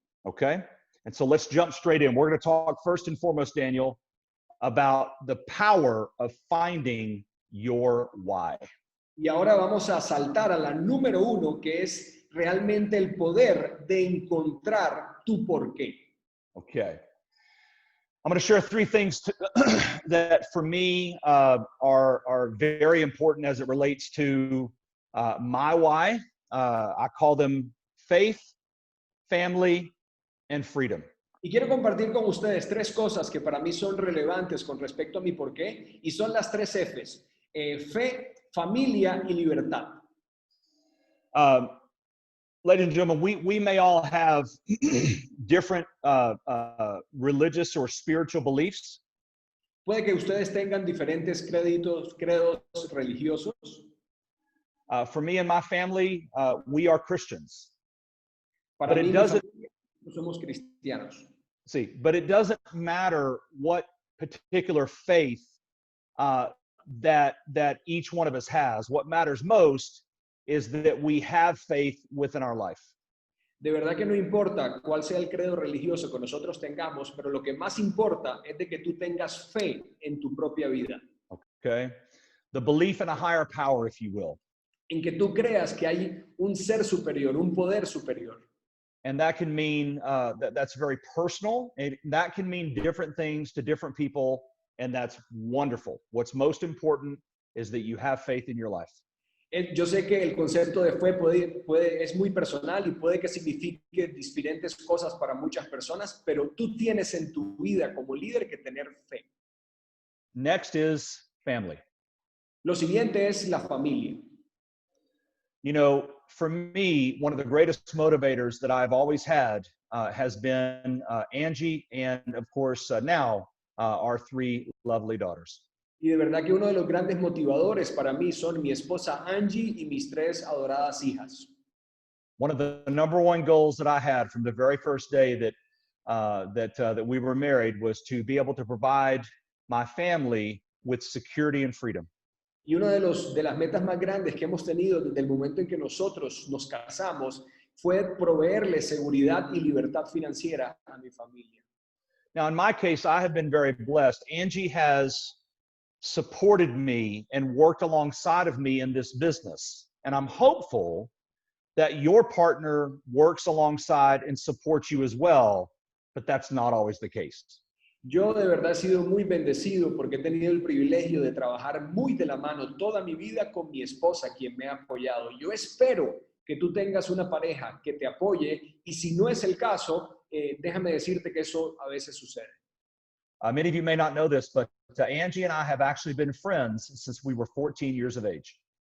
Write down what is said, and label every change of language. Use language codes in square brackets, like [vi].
[en] Okay? And so let's jump straight in. We're going to talk first and foremost, Daniel, about the power of finding your why. [es] Y ahora vamos a saltar a la número 1, que es realmente el poder de encontrar tu porqué. [en] Okay. I'm going to share 3 things that for me are very important as it relates to my why. I call them faith, family, and freedom. [es] Y quiero compartir con ustedes 3 cosas que para mí son relevantes con respecto a mi porqué, y son las 3 Fs: fe, familia y libertad. [en] Ladies and gentlemen, we may all have different religious or spiritual beliefs. [es] Puede que ustedes tengan diferentes credos religiosos. [en] For me and my family, we are Christians. [es] Para [en] But [es] mí, [en] it doesn't, [es] somos cristianos. [en] but it doesn't matter what particular faith that each one of us has. What matters most is that we have faith within our life. [es] De verdad que no importa cuál sea el credo religioso que nosotros tengamos, pero lo que más importa es de que tú tengas fe en tu propia vida. [en] Okay? The belief in a higher power, if you will. [es] En que tú creas que hay un ser superior, un poder superior. [en] And that can mean that's very personal. And that can mean different things to different people, and that's wonderful. What's most important is that you have faith in your life. [es] Yo sé que el concepto de fe es muy personal y puede que signifique diferentes cosas para muchas personas, pero tú tienes en tu vida como líder que tener fe. [en] Next is family. [es] Lo siguiente es la familia. [en] You know, for me, one of the greatest motivators that I've always had has been Angie and, of course, now our 3 lovely daughters. [es] Y de verdad que uno de los grandes motivadores para mí son mi esposa Angie y mis 3 adoradas hijas. [en] One of the number 1 goals that I had from the very first day that we were married was to be able to provide my family with security and freedom. [es] Y una de las metas más grandes que hemos tenido desde el momento en que nosotros nos casamos fue proveerle seguridad y libertad financiera a mi familia. [en] Now, in my case, I have been very blessed. Angie has supported me and worked alongside of me in this business. And I'm hopeful that your partner works alongside and supports you as well, but that's not always the case. [es] Yo de verdad he sido muy bendecido porque he tenido el privilegio de trabajar muy de la mano toda mi vida con mi esposa, quien me ha apoyado. Yo espero que tú tengas una pareja que te apoye, y si no es el caso, déjame decirte que eso a veces sucede. [en] Many of you may not know this, but Angie and I have actually been friends since we were 14 years of age.